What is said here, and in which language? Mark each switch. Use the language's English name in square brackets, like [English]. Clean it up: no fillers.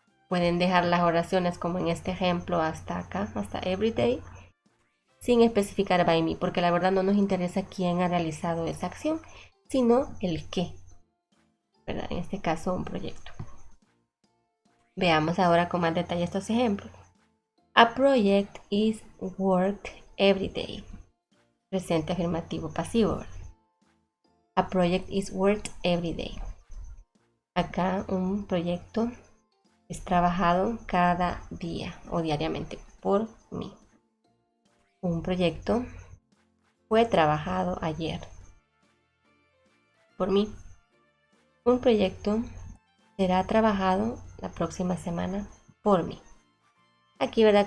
[Spanish] Pueden dejar las oraciones como en este ejemplo hasta acá, hasta everyday, sin especificar [English] by me, [Spanish] porque la verdad no nos interesa quién ha realizado esa acción, sino el qué, ¿verdad? En este caso, un proyecto. Veamos ahora con más detalle estos ejemplos. [English] A project is worked every day. [Spanish] Presente afirmativo pasivo, ¿verdad? [English] A project is worked every day. [Spanish] Acá un proyecto es trabajado cada día o diariamente por mí. Un proyecto fue trabajado ayer por mí. Un proyecto será trabajado la próxima semana por mí. Aquí, ¿verdad?